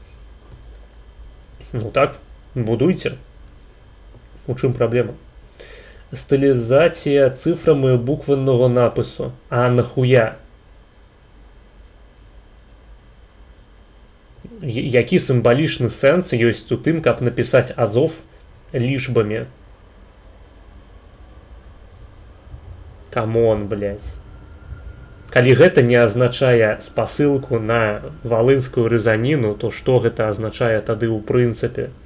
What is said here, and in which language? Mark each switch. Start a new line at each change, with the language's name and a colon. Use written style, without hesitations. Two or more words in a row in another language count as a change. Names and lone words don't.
Ukrainian: Ну так, будуйте. У чим проблема? Стилізація цифрами буквенного напису. А нахуя?
Belarusian: Які символічны сэнс ёсць у тым, каб напісаць Азов лічбамі? Камон, блядь. Калі гэта не азначае спасылку на валынскую рызаніну, то што гэта азначае тады ў прынцыпе?